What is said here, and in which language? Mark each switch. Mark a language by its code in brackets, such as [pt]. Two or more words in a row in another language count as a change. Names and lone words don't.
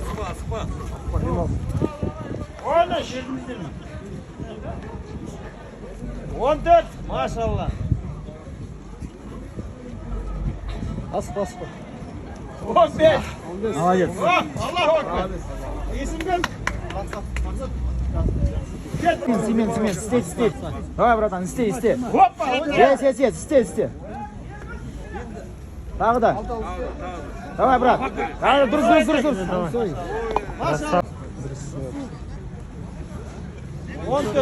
[tr] 13, 14. Maşallah. Asp, asp. 15. [ru] Молодец. [tr] Allahu Ekber. İyisin ben. [kk] Семен, істе. Давай, братан, істе. [tr] Hoppa. [kk] Yes, істе. Тағы да. [ru] Давай, брат. Дұрыс. [tr] Maşallah. 14.